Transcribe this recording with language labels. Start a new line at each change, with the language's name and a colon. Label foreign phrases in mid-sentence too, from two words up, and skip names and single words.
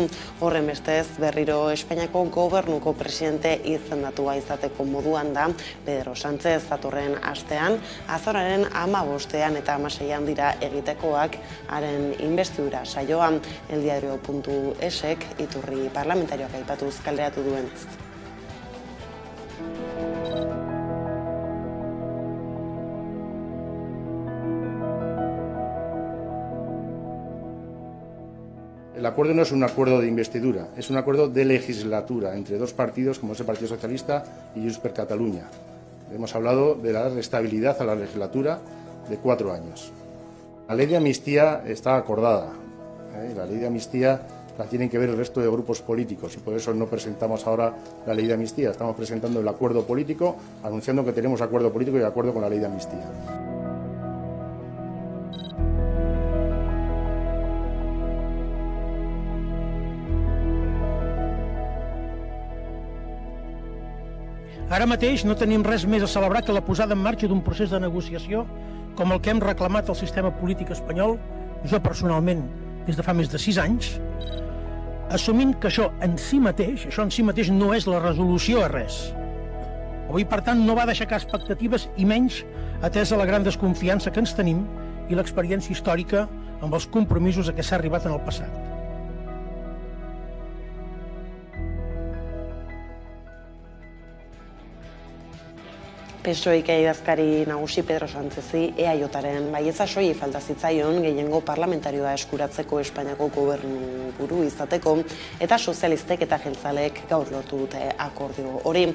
Basque: Horren bestez, berriro Espainiako gobernuko presidente izendatua izateko moduan da Pedro Sánchez. Datorren astean, azoraren 15 eta 16 dira egitekoak haren inbestidura saioan. Eldiario.esek iturri parlamentarioak aipatuz kalderatu duenez.
Spanish: El acuerdo no es un acuerdo de investidura, es un acuerdo de legislatura entre dos partidos como es el Partido Socialista y Junts per Catalunya. Hemos hablado de dar estabilidad a la legislatura de 4 años. La ley de amnistía está acordada. La ley de amnistía la tienen que ver el resto de grupos políticos y por eso no presentamos ahora la ley de amnistía. Estamos presentando el acuerdo político, anunciando que tenemos acuerdo político y acuerdo con la ley de amnistía.
Catalan: Ara mateix no tenim res més a celebrar que la posada en marxa d'un procés de negociació com el que hem reclamat al sistema polític espanyol, jo personalment, des de fa més de 6 anys, assumint que això en si mateix no és la resolució a res. Avui, per tant, no va d'aixecar expectatives i menys atesa la gran desconfiança que ens tenim i l'experiència històrica amb els compromisos a què s'ha arribat en el passat.
Basque: PSOEk idazkari nagusi Pedro Sánchezi EAJaren baietza soilik falta zitzaion gehiengo parlamentarioa eskuratzeko Espainiako gobernu buru izateko eta sozialistek eta jeltzaleek gaur lortu dute akordio hori.